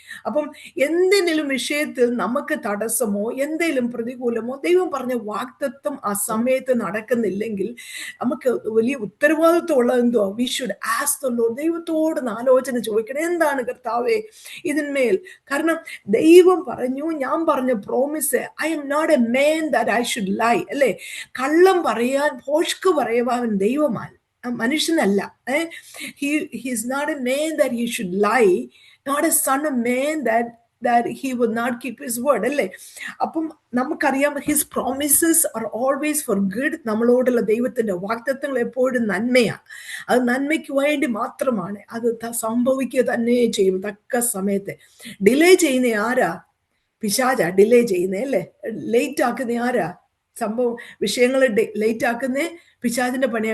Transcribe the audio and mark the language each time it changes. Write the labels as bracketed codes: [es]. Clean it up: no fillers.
[ml] അപ്പം എന്തെങ്കിലും വിഷയത്തിൽ നമുക്ക് തടസ്സമോ എന്തെങ്കിലും പ്രതികൂലമോ, ദൈവം പറഞ്ഞ വാഗ്ദത്തം ആ സമയത്ത് നടക്കുന്നില്ലെങ്കിൽ നമുക്ക് വലിയ ഉത്തരവാദിത്വം ഉള്ളത് എന്തോ, [en] We should ask the lord. [ml] ദൈവത്തോട് ആലോചന ചോദിക്കണം, എന്താണ് കർത്താവേ ഇതിന്മേൽ? കാരണം ദൈവം പറഞ്ഞു, ഞാൻ പറഞ്ഞ promise, [en] I am not a man that I should lie, [ml] അല്ലേ? കള്ളം പറയാൻ, ഭോഷ്ക് പറയുവാൻ ദൈവമാണ്, മനുഷ്യനല്ല. [en] He is not a man that he should lie, not a son of man that he would not keep his word, [ml] അല്ലേ? അപ്പം നമുക്കറിയാം, [en] His promises are always for good. [ml] നമ്മളോടുള്ള ദൈവത്തിന്റെ വാഗ്ദത്തങ്ങൾ എപ്പോഴും നന്മയാണ്. അത് നന്മയ്ക്ക് വേണ്ടി മാത്രമാണ്. അത് സംഭവിക്കുക തന്നെ ചെയ്യും തക്ക സമയത്ത്. ഡിലേ ചെയ്യുന്ന ആരാ? പിശാചാ ഡിലേ ചെയ്യുന്നേ, അല്ലേ? ലേറ്റ് ആക്കുന്ന ആരാ? സംഭവം വിഷയങ്ങൾ ലേറ്റ് ആക്കുന്നേ പിശാചിന്റെ പണിയാ.